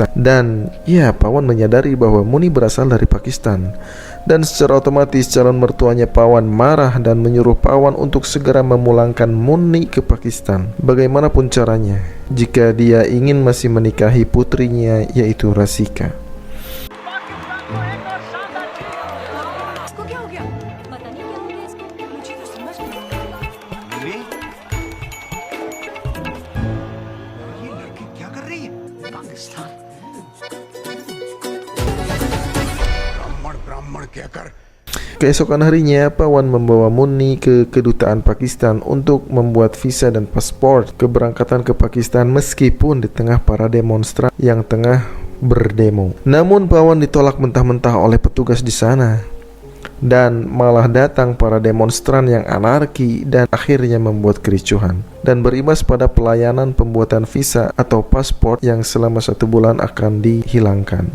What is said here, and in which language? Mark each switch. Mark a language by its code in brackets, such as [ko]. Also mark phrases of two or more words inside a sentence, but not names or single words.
[id] Dan ya, Pawan menyadari bahwa Muni berasal dari Pakistan. Dan secara otomatis calon mertuanya Pawan marah dan menyuruh Pawan untuk segera memulangkan Munni ke Pakistan, bagaimanapun caranya, jika dia ingin masih menikahi putrinya yaitu Rasika. [hi] इसको क्या हो गया? पता नहीं क्या हो गया इसको। मुझे तो समझ नहीं आ रहा। ये लड़की क्या कर रही है? पाकिस्तान ब्राह्मण ब्राह्मण कहकर [id] Keesokan harinya, Pawan membawa Munni ke kedutaan Pakistan untuk membuat visa dan paspor keberangkatan ke Pakistan meskipun di tengah para demonstran yang tengah berdemo. Namun Pawan ditolak mentah-mentah oleh petugas di sana, dan malah datang para demonstran yang anarki dan akhirnya membuat kericuhan dan berimbas pada pelayanan pembuatan visa atau paspor yang selama 1 bulan akan dihilangkan.